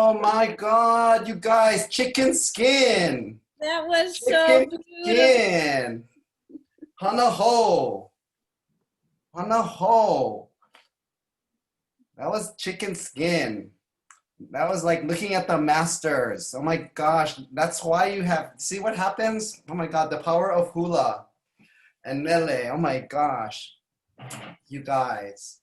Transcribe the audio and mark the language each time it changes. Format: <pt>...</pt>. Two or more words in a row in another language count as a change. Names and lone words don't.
<en>my God, you guys, chicken skin. That was so Chicken beautiful.</en> <haw>skin. Hana ho. Hana ho.</haw> <en>That was chicken skin. That was like looking at the masters. Oh my gosh, that's why you have, see what happens? Oh my God, the power of hula and mele. Oh my gosh, you guys.</en>